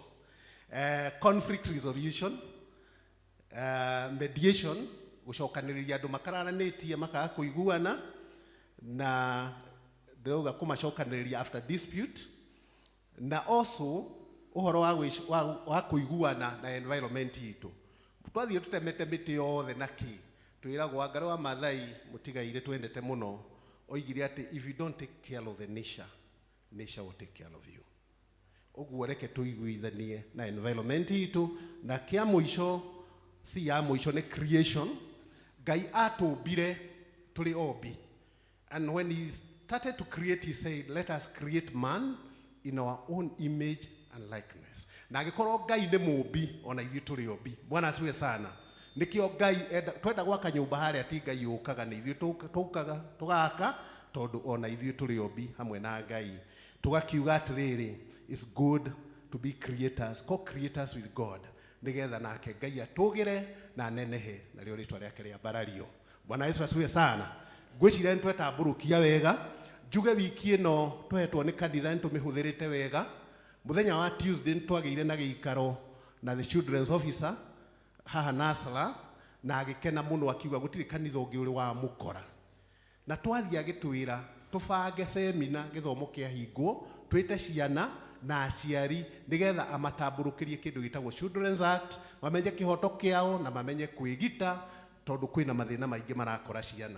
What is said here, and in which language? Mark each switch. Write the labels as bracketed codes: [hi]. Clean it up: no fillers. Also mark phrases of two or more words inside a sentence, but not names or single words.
[en] Conflict resolution, mediation, [ki] gũcokanĩrĩria andũ makararanĩtie makaga kũiguana na ndĩrauga kũmacokanĩrĩria [en] after dispute, [ki] na also ũhoro wa kũiguana na environment itũ. Twathiĩ tũtemete mĩtĩ yothe na kĩ twĩragwo Wangari wa Maathai mũtigaire twendete mũno oigire atĩ [en] if you don't take care of the nature will take care of you. [ki] Ũguo reke tũiguithanie na environment itũ, na kĩa mũico si ya mũico nĩ creation. Ngai atũmbire tũrĩ ombi, [en] and when he started to create, he said, let us create man in our own image and likeness. [ki] Na agĩkorwo Ngai nĩ mũmbi, ona ithuĩ tũrĩ ombi. [sw] Bwana asifiwe sana. [ki] Nikio Ngai twenda gwaka nyũmba harĩa ti Ngai ũkaga, nĩ ithuĩ tũgaka tondũ ona ithuĩ tũrĩ ombi hamwe na Ngai. Tugakiuga atĩrĩrĩ, [en] it's good to be creators, co-creators with God, [ki] nigetha nake Ngai atũgĩre na nenehe na rĩo rĩtwa rĩake rĩambarario. [sw] Bwana Yesu asifiwe sana. [ki] Ngwĩciria nĩ twetambũrũkia wega. Njuge wiki ĩno tũhetwo nĩ kanitha nĩ tũmĩhũthĩrĩte wega. Mũthenya wa Tuesday nĩ twagĩire na gĩikaro na [en] the children's officer [ki] haha Nasala, na agĩkena mũno akiuga gũtirĩ kanitha ũngĩ ũrĩ wa mũkora. Na twathiĩ agĩtwĩra tũbange semina gĩthomo kĩahingwo, twĩte ciana na aciari nigetha amatambũrũkĩrie kĩndũ gĩtagwo Children's Act, mamenye kĩhoto kĩao na mamenye kwĩgita tondũ kwĩna mathĩna maingĩ marakora ciana.